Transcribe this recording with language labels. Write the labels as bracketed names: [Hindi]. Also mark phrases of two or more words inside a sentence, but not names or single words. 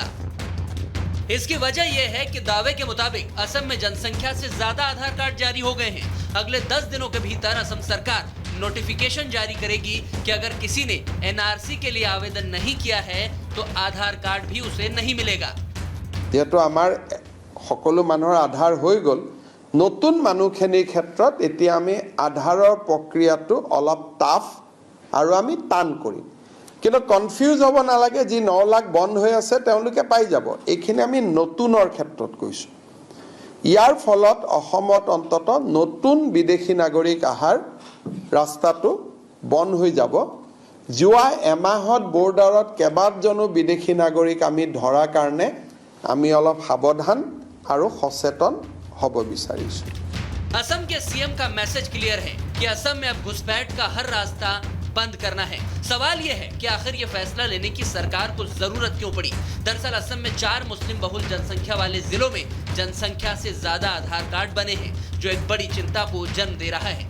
[Hindi] इसकी वजह यह है कि दावे के मुताबिक असम में जनसंख्या से ज्यादा आधार कार्ड जारी हो गए हैं। अगले 10 दिनों के भीतर असम सरकार नोटिफिकेशन जारी करेगी कि अगर किसी ने एनआरसी के लिए आवेदन नहीं किया है तो आधार कार्ड भी उसे नहीं मिलेगा। [Assamese] যেহেতু আমাৰ সকলো মানুহৰ আধাৰ হৈ গ'ল, নতুন মানুহখিনিৰ ক্ষেত্ৰত এতিয়া আমি আধাৰৰ প্ৰক্ৰিয়াটো অলপ টাফ আৰু আমি টান কৰিম। কিন্তু কনফিউজ হ'ব নালাগে, যি 9 লাখ বন্ধ হৈ আছে তেওঁলোকে পাই যাব। এইখিনি আমি নতুনৰ ক্ষেত্ৰত কৈছোঁ। ইয়াৰ ফলত অসমত অন্তত নতুন বিদেশী নাগৰিক অহাৰ ৰাস্তাটো বন্ধ হৈ যাব। যোৱা এমাহত বৰ্ডাৰত কেইবাজনো বিদেশী নাগৰিক আমি ধৰাৰ কাৰণে আমি অলপ সাৱধান আৰু সচেতন হ'ব বিচাৰিছোঁ। [Hindi] असम के सीएम का [English] message clear [Hindi] है कि असम में अब घुसपैठ का हर रास्ता बंद करना है। सवाल यह है कि आखिर ये फैसला लेने की सरकार को जरूरत क्यों पड़ी। दरअसल असम में 4 मुस्लिम बहुल जनसंख्या वाले जिलों में जनसंख्या से ज्यादा आधार कार्ड बने हैं, जो एक बड़ी चिंता को जन्म दे रहा है।